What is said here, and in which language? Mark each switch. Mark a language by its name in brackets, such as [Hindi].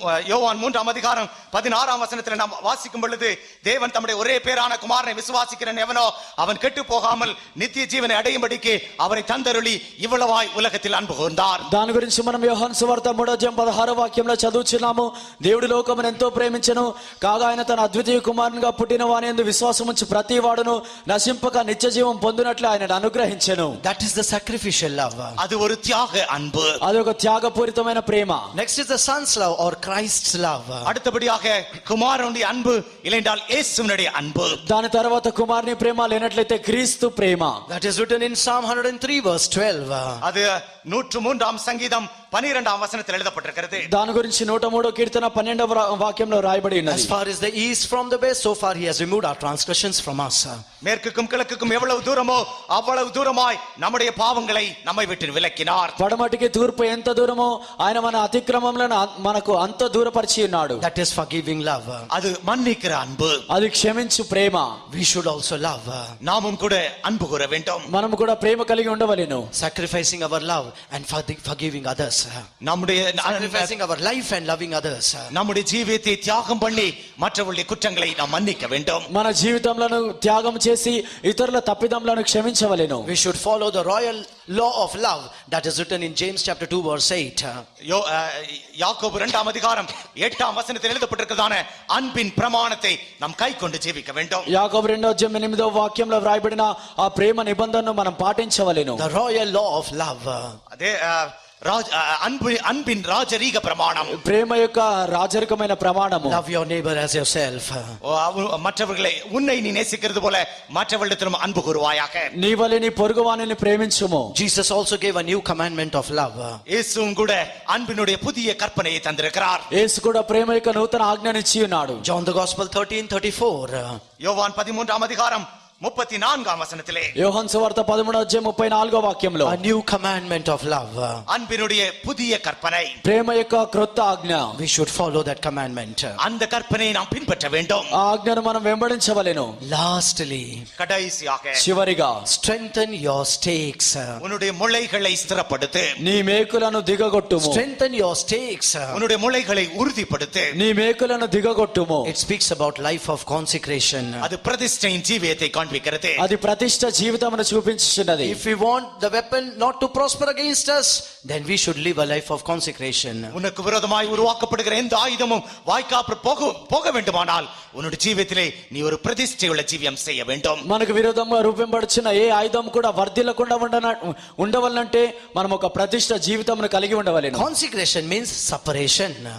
[Tamil] யோவான் 3ஆம் அதிகாரம் 16ஆம் வசனத்தில் நாம் வாசிக்கும் பொழுது தேவன் தம்முடைய ஒரே பேரான குமாரனை விசுவாசிக்கிறவன் எவனோ அவன் கெட்டு போகாமல் நித்திய ஜீவனை அடையும்படிக்கு அவரை தந்தருளி இவ்வளவாய் உலகத்தில் அன்பு கூர்ந்தார். [Telugu] దాని గురించి మనం యోహాను సువార్త 3:16 వాక్యంలో చదువుచున్నాము. దేవుడు లోకమును ఎంతో ప్రేమించెను, కాగా ఆయన తన అద్వితీయ కుమారునిగా పుట్టిన వాని యందు విశ్వాసం ఉంచి ప్రతి వాడును నశింపక నిత్య జీవం పొందునట్లు ఆయన అనుగ్రహించెను. [English] That is the sacrificial love. [Tamil] அது ஒரு தியாக அன்பு. [Telugu] అది ఒక త్యాగపూరితమైన ప్రేమ. [English] Next is the son's love or Christ's love. [Tamil] அடுத்தபடியாக குமாரனுடைய அன்பு இல்லையென்றால் இயேசுவினுடைய அன்பு. [Telugu] దాని తర్వాత కుమారుని ప్రేమ లేనట్లయితే క్రీస్తు ప్రేమ. [English] That is written in Psalm 103 verse 12. [Tamil] அது 103ஆம் சங்கீதம் 12ஆம் வசனத்தில் எழுதப்பட்டிருக்கிறது. [Telugu] దాని గురించి 103వ కీర్తన 12వ వాక్యంలో రాయబడి ఉన్నది. [English] As far as the east from the west, so far he has removed our transgressions from us. [Tamil] மேற்குக்கும் கிழக்குக்கும் எவ்வளவு தூரமோ அவ்வளவு தூரமாய் நம்முடைய பாவங்களை நம்மை விட்டு விலக்கினார். [Telugu] పడమటికి తూర్పు ఎంత దూరమో ఆయన మన అతిక్రమములను మనకు అంత దూరపరిచి ఉన్నాడు. [English] That is forgiving love. [Tamil] அது மன்னிக்கிற அன்பு. [Telugu] అది క్షమించు ప్రేమ. [English] We should also love. [Tamil] நாமும் கூட அன்பு கூற வேண்டும். [Telugu] మనం కూడా ప్రేమ కలిగి ఉండవలెను. [English] Sacrificing our love and forgiving others. [Tamil] நம்முடைய [English] Sacrificing our life and loving others. [Tamil] நம்முடைய ஜீவியத்தை தியாகம் பண்ணி மற்றவர்களுடைய குற்றங்களை நாம் மன்னிக்க வேண்டும். [Telugu] మన జీవితంలో త్యాగం చేసి ఇతరుల తప్పిదములను క్షమించవలెను. [English] We should follow the royal law of love that is written in James chapter 2 verse 8. [Tamil] யாக்கோபு 2ஆம் அதிகாரம் 8ஆம் வசனத்தில் எழுதப்பட்டிருக்கிறதான அன்பின் பிரமாணத்தை நாம் கைக்கொண்டு ஜீவிக்க வேண்டும். [Telugu] యాకోబు 2:8వ వాక్యంలో వ్రాయబడిన ఆ ప్రేమ నిబంధనను మనం పాటించవలెను. [English] The royal law of love. [Tamil] அதே அன்பின் ராஜரீக பிரமாணம். [Telugu] ప్రేమ యొక్క రాజరికమైన ప్రమాణము. [English] Love your neighbor as yourself. [Tamil] மற்றவர்களை உன்னை நீ நேசிக்கிறது போல மற்றவர்களிடத்திலும் அன்பு கூறுவாயாக. [Telugu] నీ వలె నీ పొరుగువానిని ప్రేమించుము. [English] Jesus also gave a new commandment of love. [Tamil] இயேசுவும் கூட அன்பினுடைய புதிய கற்பனையை தந்திருக்கிறார். [Telugu] యేసు కూడా ప్రేమ యొక్క నూతన ఆజ్ఞనిచ్చి ఉన్నాడు. [English] John the Gospel 13:34. [Tamil] யோவான் 13ஆம் அதிகாரம் 34ஆம் வசனத்திலே [Telugu] యోహాను సువార్త 13:34వ వాక్యంలో [English] A new commandment of love. [Tamil] அன்பினுடைய புதிய கற்பனை. [Telugu] ప్రేమ యొక్క క్రొత్త ఆజ్ఞ. [English] We should follow that commandment. [Tamil] அந்த கற்பனையை நாம் பின்பற்ற வேண்டும். [Telugu] ఆ ఆజ్ఞను మనం వెంబడించవలెను. [English] Lastly, [Tamil] கடைசியாக [Telugu] చివరిగా [English] strengthen your stakes. [Tamil] உன்னுடைய முளைகளை ஸ்திரப்படுத்து. [Telugu] నీ మేకులను దిగగొట్టుము. [English] Strengthen your stakes. [Tamil] உன்னுடைய முளைகளை உறுதிப்படுத்து. [Telugu] నీ మేకులను దిగగొట్టుము. [English] It speaks about life of consecration. [Tamil] அது பிரதிஷ்டையின் ஜீவியத்தை காண்பிக்கிறது. [Telugu] అది ప్రతిష్ట జీవితమును చూపించుచున్నది. [English] If we want the weapon not to prosper against us, then we should live a life of consecration. [Tamil] உனக்கு விரோதமாய் உருவாக்கப்படுகிற எந்த ஆயுதமும் வாய்க்காப்பு போக வேண்டுமானால் உன்னுடைய ஜீவியத்திலே நீ ஒரு பிரதிஷ்டையுள்ள ஜீவியம் செய்ய வேண்டும். [Telugu] మనకు విరోధంగా రూపింపబడుచున్న ఏ ఆయుధం కూడా వర్ధిల్లకుండా ఉండవలనంటే మనం ఒక ప్రతిష్ట జీవితమును కలిగి ఉండవలెను. [English] Consecration means separation.